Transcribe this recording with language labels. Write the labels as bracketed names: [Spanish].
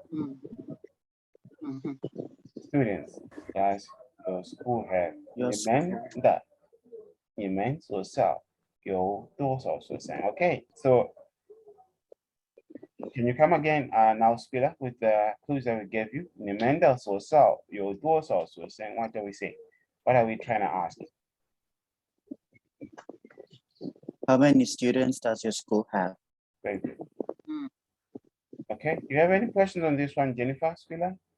[English] Mm. Mhm. Students. Yes. Your school have. Your [Chinese] 你们的.你们学校有多少学生?Okay. [English] So can you come again now, speed up with the clues that we gave you? [Chinese] 你们的学校有多少学生? [English] What do we say? What are we trying to ask? How many students does your school have? Very good. Mm. Okay. Do you have any questions on this one, Jennifer Spiller?